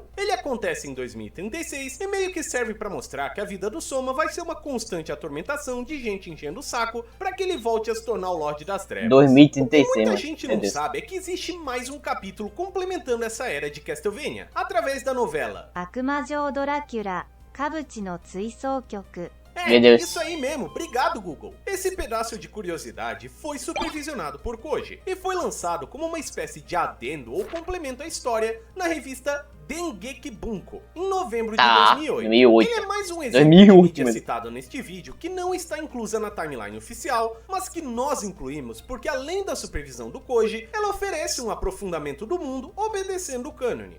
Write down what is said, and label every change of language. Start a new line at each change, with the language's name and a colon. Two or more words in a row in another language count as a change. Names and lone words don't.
Portuguese: Ele acontece em 2036 e meio que serve pra mostrar que a vida do Soma vai ser uma constante atormentação de gente enchendo o saco pra que ele volte a se tornar o Lorde das Trevas. 2036, o que muita gente não sabe é que existe mais um capítulo complementando essa era de Castlevania, através da novela 悪魔城ドラキュラカブチの追走曲 Meu Deus. Isso aí mesmo, obrigado Google. Esse pedaço de curiosidade foi supervisionado por Koji e foi lançado como uma espécie de adendo ou complemento à história na revista Dengeki Bunko, em novembro de 2008. Ele é mais um exemplo de mídia citado neste vídeo que não está inclusa na timeline oficial, mas que nós incluímos porque além da supervisão do Koji, ela oferece um aprofundamento do mundo obedecendo o cânone.